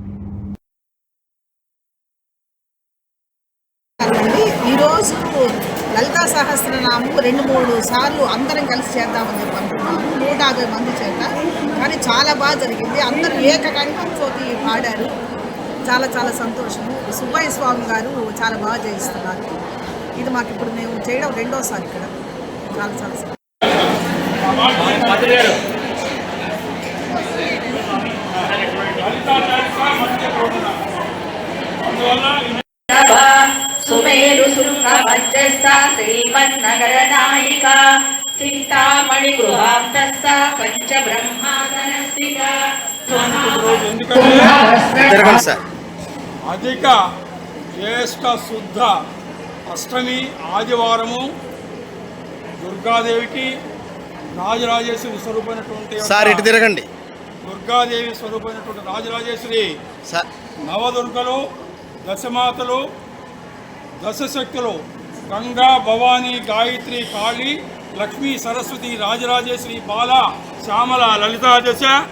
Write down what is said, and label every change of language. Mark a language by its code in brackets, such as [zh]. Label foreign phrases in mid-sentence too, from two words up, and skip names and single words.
[te] లలితా సహస్రనామం 2-3 సార్లు అందరం కలిసి చేద్దామని చెప్పి అనుకున్నాము. 150 మంది చేత, కానీ చాలా బాగా జరిగింది. అందరూ ఏకకంఠంతో పాడారు. చాలా చాలా సంతోషము. సుబ్బయ్య స్వామి గారు చాలా బాగా చేయిస్తున్నారు. ఇది మాకు ఇప్పుడు మేము చేయడం 2వ సారి ఇక్కడ. చాలా చాలా [sa] सुमेरु सुख मध्यस्था श्रीमन्नगर नायिका चिंतामणि गृहांतस्था पंच ब्रह्मासनस्थिता [te] అధిక జ్యేష్ఠ శుద్ధ అష్టమి ఆదివారము దుర్గాదేవికి రాజరాజేశ్వరి స్వరూపమైనటువంటి దుర్గాదేవి స్వరూపమైనటువంటి రాజరాజేశ్వరి నవదుర్గలు దశమాతలు దశశక్తులు గంగా భవానీ గాయత్రి కాళీ లక్ష్మీ సరస్వతి రాజరాజేశ్వరి బాల శ్యామల లలితా దశ